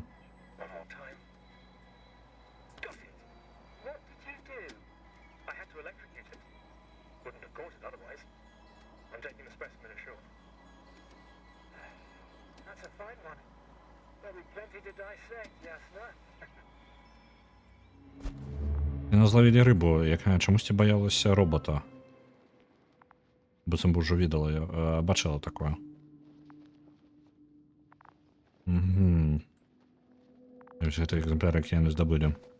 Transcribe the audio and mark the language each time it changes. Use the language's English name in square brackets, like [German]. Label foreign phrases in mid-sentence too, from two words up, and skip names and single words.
[English] One more time. Got it. What did you do? I had to electrocute it. Wouldn't have caught it otherwise. I'm taking the specimen ashore. That's a fine one. There'll be plenty to dissect, Yasna. [Belarusian] Яна зловілі рыбу, якая чамусьці баялася робота. Быццам бы ўжо відала, бачыла такое. Угу. Ось гэты экземпляр, які яны здабылі.